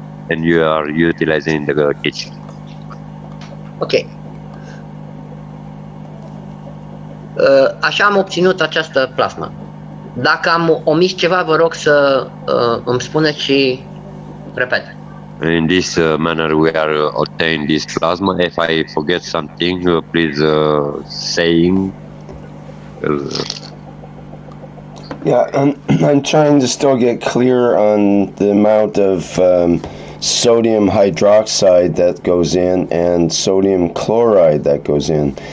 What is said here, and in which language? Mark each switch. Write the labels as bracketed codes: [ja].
[en] and you are utilizing the kitchen. Ok. [ro] Așa am obținut această plasmă. Dacă am omis ceva, vă rog să îmi spuneți și repet. [en] In this manner, we are obtaining this plasma. If I forget something, please saying. Yeah, I'm trying to still get clear on the amount of sodium hydroxide that goes in and sodium chloride that goes in.